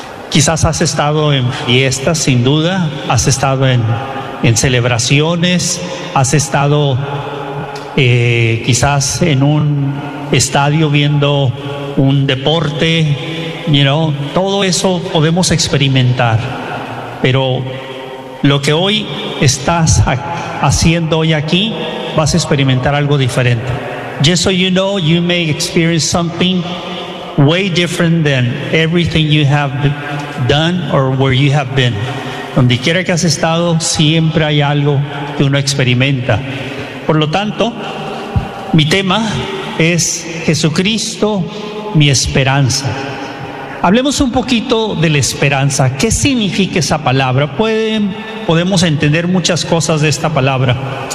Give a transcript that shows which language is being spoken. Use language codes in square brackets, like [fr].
[es] Quizás has estado en fiestas, sin duda, has estado en celebraciones, has estado quizás en un estadio viendo un deporte, [en] you know, [es] todo eso podemos experimentar. Pero lo que hoy estás haciendo hoy aquí, vas a experimentar algo diferente. [en] Just so you know, you may experience something way different than everything you have done or where you have been. [es] Donde quiera que has estado, siempre hay algo que uno experimenta. Por lo tanto, mi tema es Jesucristo, mi esperanza. Hablemos un poquito de la esperanza. ¿Qué significa esa palabra? Podemos entender muchas cosas de esta palabra.